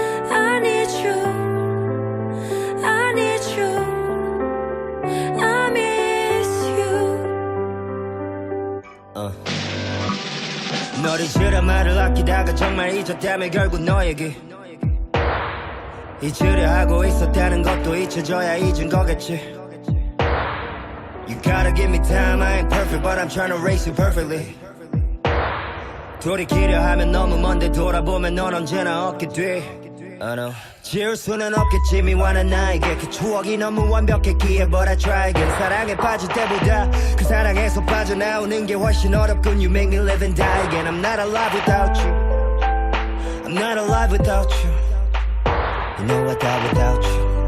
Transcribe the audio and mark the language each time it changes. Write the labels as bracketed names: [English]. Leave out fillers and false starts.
[English] I need you, I need you, I miss you. [Korean] 널 잊으라 말을 아끼다가 정말 잊었다면 결국 너에게 잊으려 하고 있었다는 것도 잊혀져야 잊은 거겠지. [English] You gotta give me time, I ain't perfect but I'm trying to race you perfectly. [Korean] 돌이키려 하면 너무 먼데 돌아보면 넌 언제나 얻게 돼. [English] I know. [Korean] 지울 수는 없겠지 미워하는 나에게 그 추억이 너무 완벽했기에 [English] But I try again. [Korean] 사랑에 빠질 때보다 그 사랑에서 빠져나오는 게 훨씬 어렵군. [English] You make me live and die again. I'm not alive without you. I'm not alive without you. You know I die without you.